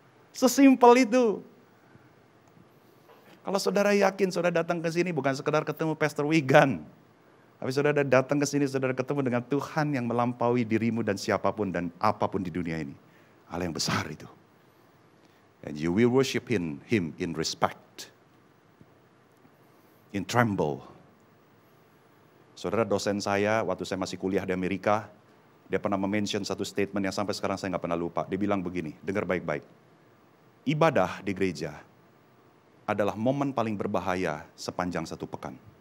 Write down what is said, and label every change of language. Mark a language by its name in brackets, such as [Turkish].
[Indonesian] Sesimpel itu. Kalau saudara yakin, saudara datang ke sini bukan sekedar ketemu Pastor Wigan. Tapi saudara datang ke sini, saudara ketemu dengan Tuhan yang melampaui dirimu dan siapapun dan apapun di dunia ini. Allah yang besar itu. [English] And you will worship Him in respect. In tremble. [Indonesian] Saudara, dosen saya waktu saya masih kuliah di Amerika, dia pernah mention satu statement yang sampai sekarang saya nggak pernah lupa. Dia bilang begini, dengar baik-baik. Ibadah di gereja adalah momen paling berbahaya sepanjang satu pekan.